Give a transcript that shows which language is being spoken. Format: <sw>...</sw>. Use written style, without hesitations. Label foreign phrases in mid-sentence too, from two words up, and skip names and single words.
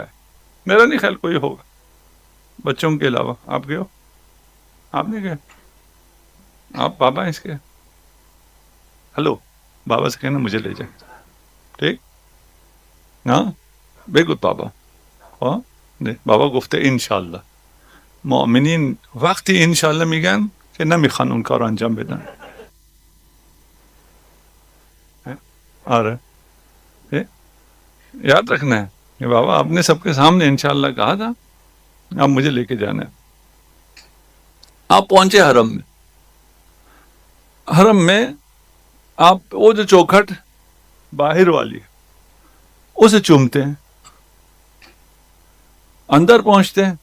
<ur>میرا نہیں خیال کوئی ہوگا بچوں کے علاوہ. آپ گئے ہو؟ آپ نہیں گئے؟ آپ بابا ہیں اس کے؟ ہلو, بابا سے کہنا مجھے لے جائیں. ٹھیک, ہاں بالکل بابا.</ur> <fa>ہاں بابا گفته انشالله مؤمنین وقتی انشالله میگن که نمیخوان اون کار انجام بدن.</fa> <ur>آره یاد رکھنا ہے کہ بابا آپ نے سب کے سامنے انشاءاللہ کہا تھا, آپ مجھے لے کے جانا ہے. آپ پہنچے حرم میں. حرم میں آپ وہ جو چوکھٹ باہر والی اسے چومتے ہیں, اندر پہنچتے ہیں.</ur>